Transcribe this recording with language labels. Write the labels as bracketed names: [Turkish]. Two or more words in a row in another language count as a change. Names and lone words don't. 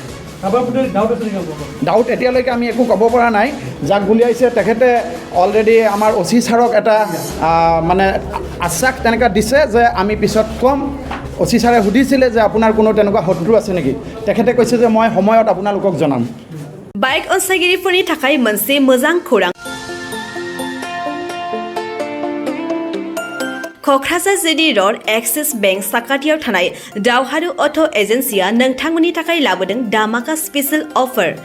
[Assamese] ডাউট এতিয়ালৈকে আমি একো ক'ব পৰা নাই। যাক গুলিয়াইছে তেখেতে অলৰেডি আমাৰ অচি ছাৰক এটা আশ্বাস তেনেকুৱা দিছে যে আমি পিছত ক'ম। অচি ছাৰে সুধিছিলে যে আপোনাৰ কোনো তেনেকুৱা শত্ৰু আছে নেকি, তেখেতে কৈছে যে মই সময়ত আপোনালোকক জনাম। [Bodo] बाइक अनसायगिरिफोरनि थाखाय मोनसे मोजां खौरां। क'क्राझार जिडी र'ड एक्सिस बेंक साखाथियाव थानाय दावहारु अट' एजेन्सिया नोंथांमोननि थाखाय लाबोदों धामाका [English] special offer.